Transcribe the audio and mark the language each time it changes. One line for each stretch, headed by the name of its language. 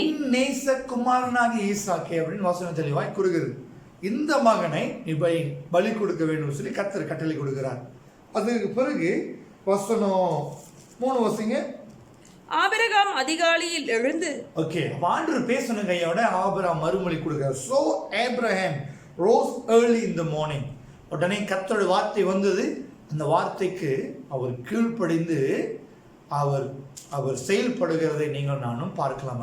Tamil: உன் நேசகுமாரனாகிய ஈசாக்கை அப்படின்னு வசனம் தெளிவாய் கூறுகிறது. இந்த மகனை நீ பலி கொடுக்க வேண்டும் சொல்லி கர்த்தர் கட்டளை கொடுக்கிறார். அதுக்கு பிறகு வசனம் 3 வசிங்க. ஆபிரகாம் அதிகாலையில் எழுந்து ஓகே, அப்ப ஆண்டவர் பேசணும் கையோட ஆபிரகாம் மறுமொழி கொடுக்கிறார்.
English: So Abraham rose early in the morning.
Tamil: உடனே கர்த்தருடைய வார்த்தை வந்தது. அந்த வார்த்தைக்கு அவர் கீழ்ப்படிந்து அவர் செயல்படுகிறதை நீங்கள் நானும் பார்க்கலாம்.